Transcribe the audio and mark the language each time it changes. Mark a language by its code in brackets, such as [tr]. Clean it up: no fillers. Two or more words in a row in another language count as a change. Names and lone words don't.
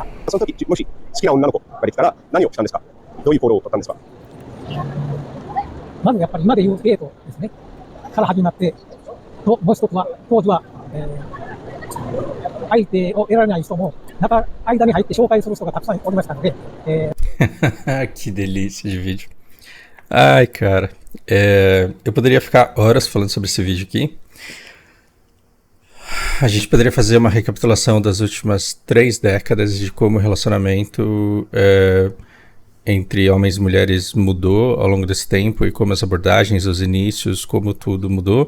[ja] その時、もし好きな女の子ができたら何をしたんですか？どういう行動を取ったんですか？まずやっぱり今でいうデートですね。から始まって、もう一つは、当時は、相手を得られない人も、間に入って紹介する人がたくさんおりましたので、 [pt] Que delícia de vídeo. Ai, cara. Eu poderia ficar horas falando sobre esse vídeo aqui. A gente poderia fazer uma recapitulação das últimas 3 décadas de como o relacionamento entre homens e mulheres mudou ao longo desse tempo e como as abordagens, os inícios, como tudo mudou.